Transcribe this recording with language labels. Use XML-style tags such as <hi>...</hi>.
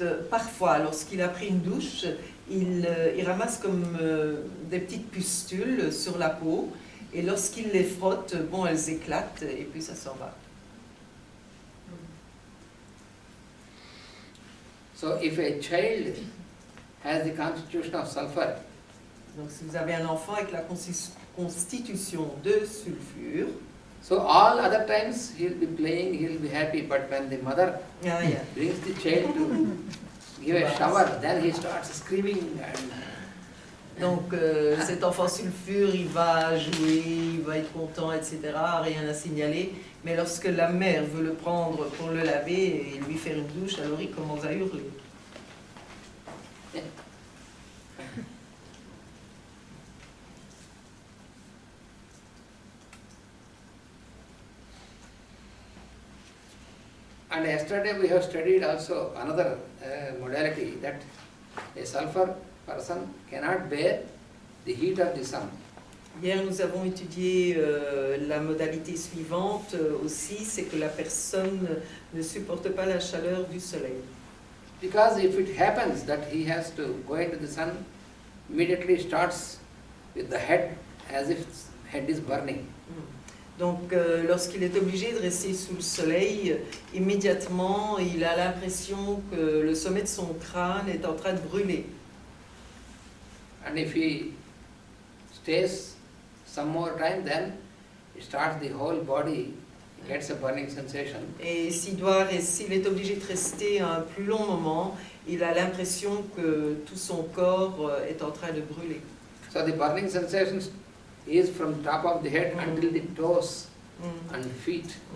<fr>Parfois, lorsqu'il a pris une douche, il ramasse comme des petites pustules sur la peau, et lorsqu'il les frotte, bon, elles éclatent et puis ça s'en va.</fr> <en>So if a child has the constitution of sulfur,</en> <fr>donc si vous avez un enfant avec la constitution de sulfure,</fr> <en>so all other times he'll be playing, he'll be happy, but when the mother brings the child to give a shower, then he starts screaming.</en> <fr>Donc cet enfant sulfure, il va jouer, il va être content, etc., rien à signaler. Mais lorsque la mère veut le prendre pour le laver et lui faire une douche, alors il commence à hurler.</fr> <en>And yesterday we have studied also another modality, that a sulfur person cannot bear the heat of the sun.</en> <fr>Hier, nous avons étudié la modalité suivante aussi, c'est que la personne ne supporte pas la chaleur du soleil.</fr> <en>Because if it happens that he has to go into the sun, immediately starts with the head as if head is burning.</en> <fr>Donc, lorsqu'il est obligé de rester sous le soleil, immédiatement, il a l'impression que le sommet de son crâne est en train de brûler.</fr> <en>And if he stays some more time, then it starts the whole body, gets a burning sensation.</en> <fr>Et s'il est obligé de rester un plus long moment, il a l'impression que tout son corps est en train de brûler.</fr> <en>So the burning sensation is from top of the head until the toes and feet.</en>